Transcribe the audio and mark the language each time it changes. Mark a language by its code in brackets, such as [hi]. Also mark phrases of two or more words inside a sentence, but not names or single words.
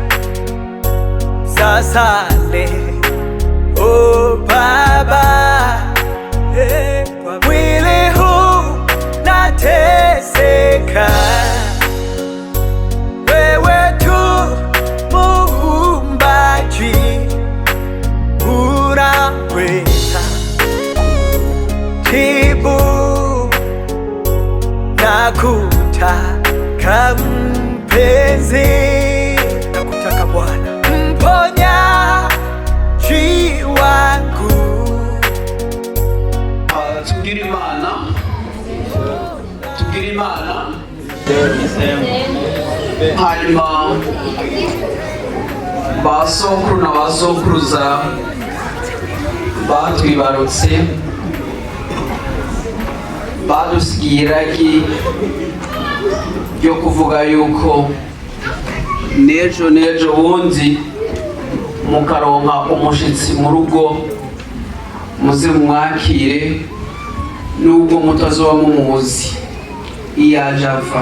[sw] Sasa leo Baba, kwa mwili huu nateseka, wewe tu Muumbaji unaweza jibu. Nakutaka mpenzi, nakutaka Bwana mponyaji wangu. [rn] Tugire Imana hanyuma basokuru na basokuruza batwibarutse badusigiye iragi ryo kuvuga yuko nejo bundi mukaronka umushitsi mu rugo muze mwakire, nubwo mutazoba mumuzi iyaje ava.